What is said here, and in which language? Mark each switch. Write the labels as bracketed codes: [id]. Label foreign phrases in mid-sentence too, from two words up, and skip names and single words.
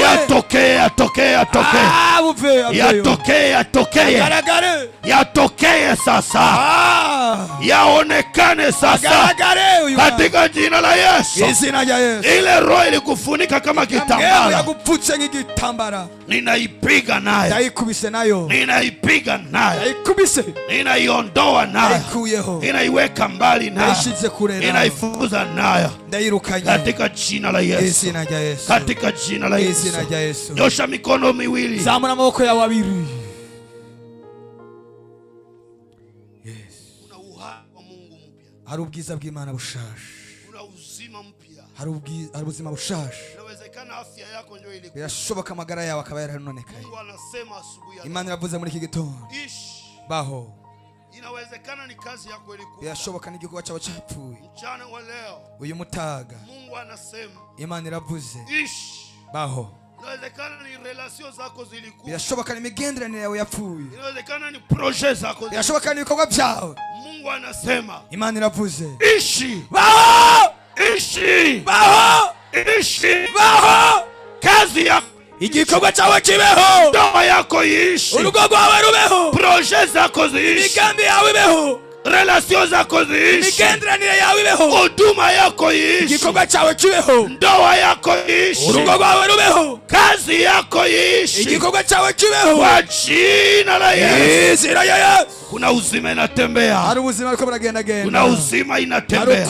[sw] yatokee, yatokee, yatokee, yatokee, yatokee, yatokee sasa, yaonekane sasa katika jina la Yesu. [rw] izina rya Yesu. [sw] Ile roho ilikufunika kama kitambara, [rw] yagupfutse nk'igitambara, [sw] ninaipiga nayo, [rw] yayikubise nayo, [sw] ninaipiga nayo, [rw] yayikubise, [sw] ninaiondoa nayo, [rw] yayikuyeho, [sw] ninaiweka mbali nayo, [rw] yayishize kure nayo, [sw] ninaifukuza nayo [rw] ndayirukanye [sw] katika jina la Yesu, [rw] izina rya Yesu, [sw] katika jina la Yesu. [rw] izina rya Yesu. [sw] Nyosha mikono miwili, [rw] zamura amaboko yawe abiri. [sw] una uhai wa Mungu mpya, [rw] hari ubwiza bw'Imana bushasha, [sw] una uzima mpya. [rw] hari ubuzima bushasha. [sw] Inawezekana afya yako ndio ilikuwa, [rw] birashoboka amagara yawe akaba yaranonekaye. [sw] Mungu anasema asubuhi ya [rw] Imana iravuze muri iki gitondo, [sw] ishi. [rw] baho. [sw] Inawezekana ni kazi yako ilikuwa, [rw] birashoboka n'igikorwa cyawe cyapfuye. [sw] mchana wa leo [rw] uyu mutaga [sw] Mungu anasema [rw] Imana iravuze, [sw] ishi. [rw] baho. [sw] Inawezekana ni relation zako zilikuwa, [rw] birashoboka n'imigenderanire yawe yapfuye. [sw] inawezekana ni projet zako, [rw] birashoboka n'ibikorwa byawe. [sw] Mungu anasema [rw] Imana iravuze, [sw] ishi, [rw] baho, [sw] ishi, [rw] baho, [sw] ishi, [rw] baho. [sw] kazi yako, [rw] igikorwa cyawe kibeho, [sw] ndoa yako iishi, [rw] urugo rwawe rubeho, [sw] projet zako ziishi, [rw] imigambi yawe ibeho, [sw] relation zako ziishi, [rw] imigenderanire yawe ibeho, [sw] huduma yako iishi, [rw] igikorwa cyawe kibeho, [sw] ndoa yako iishi, [rw] urugo rwawe rubeho, [sw] kazi yako iishi, [rw] igikorwa cyawe kibeho, [sw] kwa jina la Yesu. [rw] izina rya Yesu. [sw] Kuna uzima inatembea, [rw] hari ubuzima ariko buragendagenda, [sw] kuna uzima inatembea.